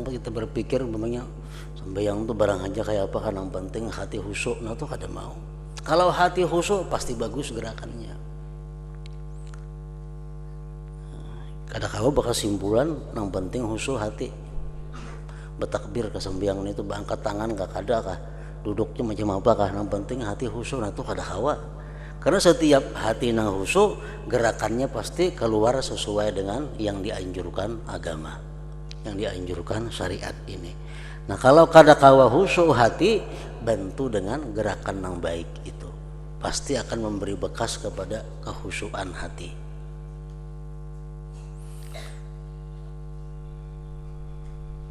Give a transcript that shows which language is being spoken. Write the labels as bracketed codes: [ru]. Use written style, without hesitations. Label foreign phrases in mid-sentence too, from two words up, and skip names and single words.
[id] Kita berpikir umpamanya sembahyang itu barang aja kayak apa, kan yang penting hati khusyuk. Nah, itu kada mau. Kalau hati khusyuk pasti bagus gerakannya. Kadang-kala bakal simpulan yang penting khusyuk hati. Bertakbir ke sembahyang itu angkat tangan [bjn] kah kada kah, [id] duduknya macam apa kah, yang penting hati khusyuk. Nah, itu [bjn] kada hawa. [id] Karena setiap hati nang khusyuk, gerakannya pasti keluar sesuai dengan yang dianjurkan agama, yang dianjurkan syariat ini. Nah, kalau kadakawa khusyuk hati, bantu dengan gerakan yang baik itu, pasti akan memberi bekas kepada kekhusyuan hati.